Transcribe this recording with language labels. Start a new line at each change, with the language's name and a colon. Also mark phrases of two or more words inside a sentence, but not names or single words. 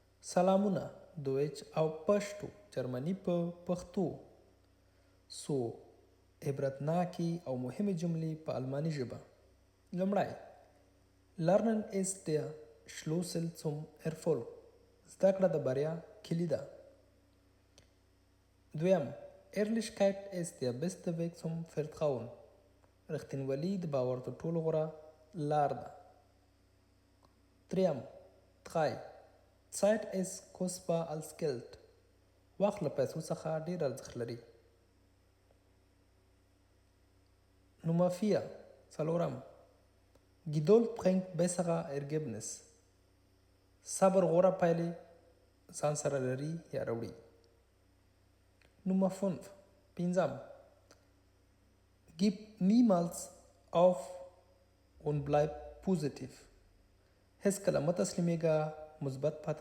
Pashto: سلامونه دویچ او پښتو جرمني په پښتو سو عبرتناکې او مهمې جملې په الماني ژبه.
German: لومړی Lernen ist der Schlüssel zum Erfolg.
Pashto: زده کړه د بریا کلي ده.
German: دویم Ehrlichkeit ist der beste Weg zum Vertrauen.
Pashto: رښتینولي د باور تر ټولو غوره لار ده.
German: دریم 3 Zeit ist kostbar als Geld.
Pashto: وخت له پیسو څخه ډیر ارزښت لري.
German: Nummer 4 څلورم Geduld bringt bessere Ergebnis.
Pashto: صبر غوره پایلې ځان سره لري یا راوړي.
German: Nummer 5 پنځم Gib niemals auf und bleib positiv.
Pashto: هیڅکله مه تسلیمیږه، مثبت پاتې